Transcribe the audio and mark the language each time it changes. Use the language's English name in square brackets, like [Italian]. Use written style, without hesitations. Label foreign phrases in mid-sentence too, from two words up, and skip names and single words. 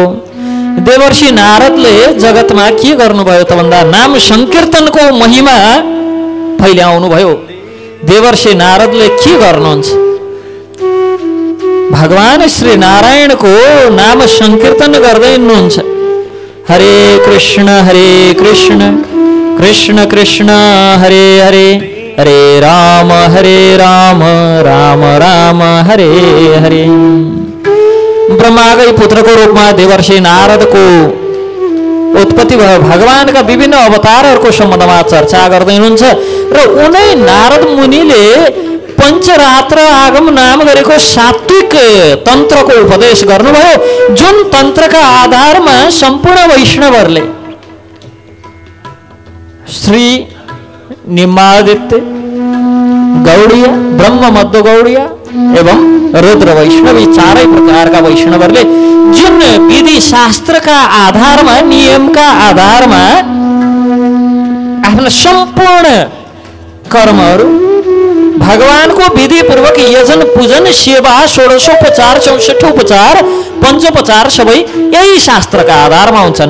[Nepali] देवर्षि नारदले जगतमा के गर्नुभयो त भन्दा नाम संकीर्तनको महिमा फैल्याउनु भयो। देवर्षि नारदले के गर्नुहुन्छ? भगवान श्री नारायणको नाम संकीर्तन गर्दै हुनुहुन्छ। [Sanskrit] हरे कृष्ण कृष्ण कृष्ण हरे हरे, हरे राम राम राम हरे हरे। [Nepali] ब्रह्माकै पुत्रको रूपमा देवर्षि नारदको उत्पत्ति भयो। भगवानका विभिन्न अवतारहरूको सम्बन्धमा चर्चा गर्दै हुनुहुन्छ र उनै नारद मुनिले पञ्चरात्र आगम नाम गरेको सात्विक तन्त्रको उपदेश गर्नुभयो, जुन तन्त्रका आधारमा सम्पूर्ण वैष्णवहरूले श्री निम्बादित्य गौड़ीय, ब्रह्म मध्य गौड़ीय एवं रुद्र वैष्णवी 4 प्रकारका वैष्णवहरूले जुन विधि शास्त्रका आधारमा, नियमका आधारमा आफ्ना सम्पूर्ण कर्महरू भगवानको विधि पूर्वक यजन पूजन सेवा 16उपचार 64 उपचार 5उपचार सबै यही शास्त्रका आधारमा हुन्छन्।